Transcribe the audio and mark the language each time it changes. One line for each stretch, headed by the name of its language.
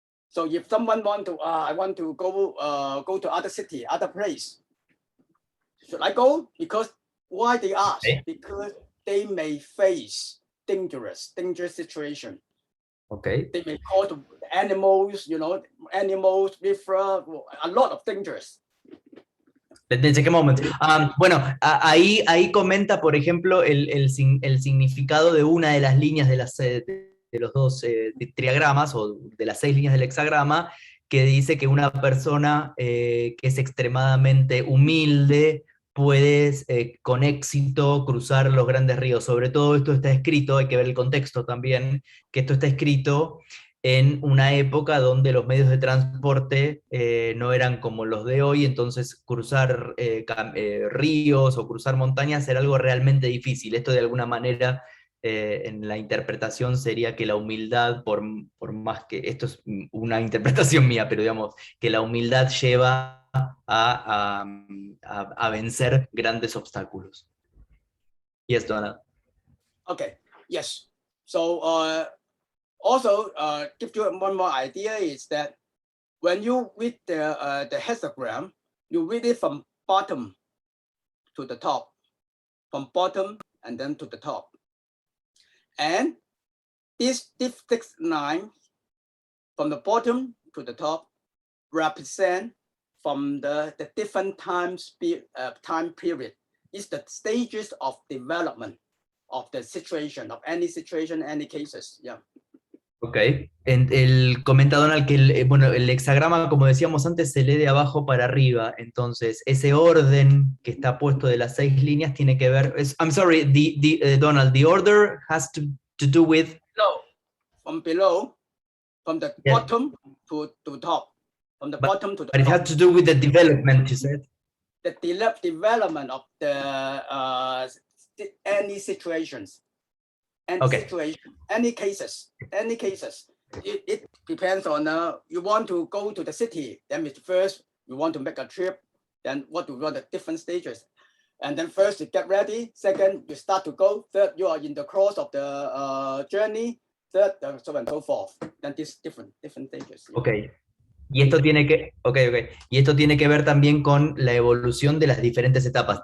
English: So if someone want to, I want to go to other city, other place, should I go? Because why they ask? Because they may face dangerous situation. Okay. They may call the animals, you know, river, a lot of dangerous. Let me take a moment.
Spanish: Bueno, ahí comenta, por ejemplo, el significado de una de las líneas de los dos triagramas, o de las 6 líneas del hexagrama, que dice que una persona que es extremadamente humilde puede con éxito cruzar los grandes ríos. Sobre todo esto está escrito, hay que ver el contexto también, que esto está escrito en una época donde los medios de transporte no eran como los de hoy, entonces cruzar ríos o cruzar montañas era algo realmente difícil. Esto de alguna manera en la interpretación sería que la humildad, por más que, esto es una interpretación mía, pero digamos, que la humildad lleva a vencer grandes obstáculos.
English: Yes, Donald. Okay, yes. So also give you one more idea is that when you read the hexagram, you read it from bottom to the top, from bottom and then to the top. And these 6 lines from the bottom to the top represent from the different time period. It's the stages of development of the situation, of any situation, any cases. Yeah.
Spanish: Ok, comenta Donald que el hexagrama, como decíamos antes, se lee de abajo para arriba, entonces ese orden que está puesto de las 6 líneas tiene que ver,
English: I'm sorry, Donald, the order has to do with... Below, from the bottom to top, from the bottom to the top. But it has to do with the development, you said? The development of the any situations. any situation, any cases. It depends on you want to go to the city. Then first you want to make a trip. Then what do you want the different stages? And then first you get ready. Second, you start to go. Third, you are in the course of the journey. Third, so on and so forth. Then these different stages. Okay.
Spanish: Y esto tiene que, Y esto tiene que ver también con la evolución de las diferentes etapas.